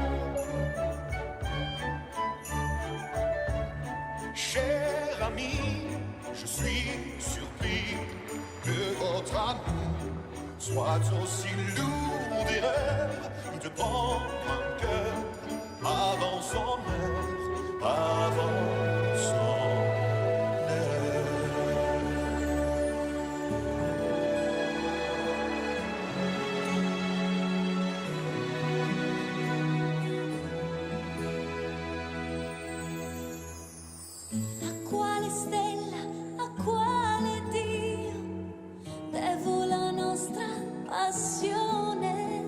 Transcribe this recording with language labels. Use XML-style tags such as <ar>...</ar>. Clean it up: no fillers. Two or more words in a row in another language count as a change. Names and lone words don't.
<fr>Cher ami, je suis surpris que votre amour soit aussi lourd d'erreurs de prendre un cœur avant son heure, avant son</fr> <it>A quale stella, a quale Dio devo la nostra passione?</it>